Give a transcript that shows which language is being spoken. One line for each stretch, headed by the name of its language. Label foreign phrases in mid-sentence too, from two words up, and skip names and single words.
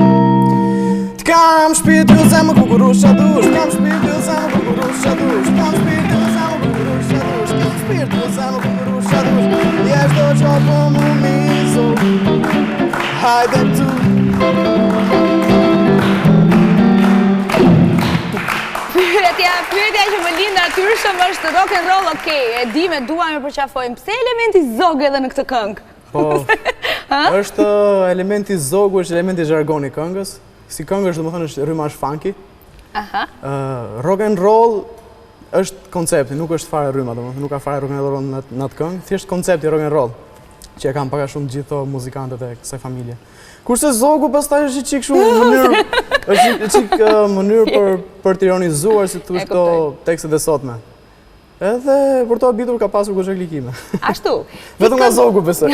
Albanian: Kam shpirtin zemër kukurusha dush, kam shpirtin zemër kukurusha dush, kam shpirtin zemër kukurusha dush, kam shpirtin zemër kukurusha dush, jesh do qa po mu mizo, hajde tu. Pyetja që më lind natyrshëm është
English: rock and roll,
Albanian: e di me dua me përqafojmë, pse elementi zog edhe në këtë këngë? Po, është elementi zogu, është elementi zhargoni këngës. Si këngë është, domethënë, është rryma është funky.
English: Rock and roll
Albanian: është koncepti, nuk është fare rryma, domethënë, nuk ka fare
English: rock and roll
Albanian: në atë këngë, thjesht koncepti
English: rock and roll,
Albanian: që e kanë pak a shumë gjithë muzikantët e kësaj familje. Kurse zogu pastaj është i çik shumë mënyrë për të ironizuar si thosh këto tekstet e sotme. Edhe për to habitur ka pasur goxha klikime. Ashtu. Vetëm nga zogu besoj.